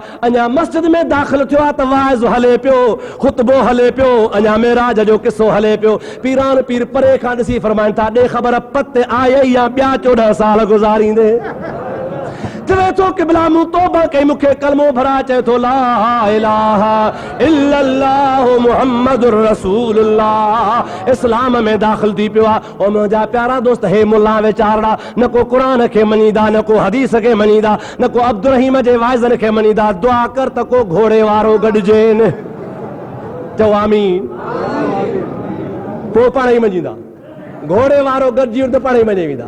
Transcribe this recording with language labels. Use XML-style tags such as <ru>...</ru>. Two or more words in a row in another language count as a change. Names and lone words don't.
<sd>अञा मस्जिद में दाख़िल थियो आहे त वाइज़ हले पियो, ख़ुतबो हले पियो, अञा मेराज जो किस्सो हले पियो। पीरान पीर परे खां ॾिसी फरमाइनि था, ॾे ख़बर पत आए या ॿिया 14 साल गुज़ारींदे। चवे थो क़िबला मूं तौबा कई, मूंखे कलमो भरा, चए थो</sd> <ar>لا إله إلا الله محمد رسول الله,</ar> <sd>इस्लाम में दाख़िल थी पियो आहे। ओ मुंहिंजा प्यारा दोस्त, हे मुल्ला वीचारा न को क़ुरान खे मञीदा, न को हदीस खे मञीदा, न को अब्दुल रहीम जे वाइज़नि खे मञीदा। दुआ कर त को घोड़े वारो गॾिजे। चओ आमीन। पोइ पाण ई मञीदा, घोड़े वारो गॾिजी त पाण ई मञे वेंदा।</sd>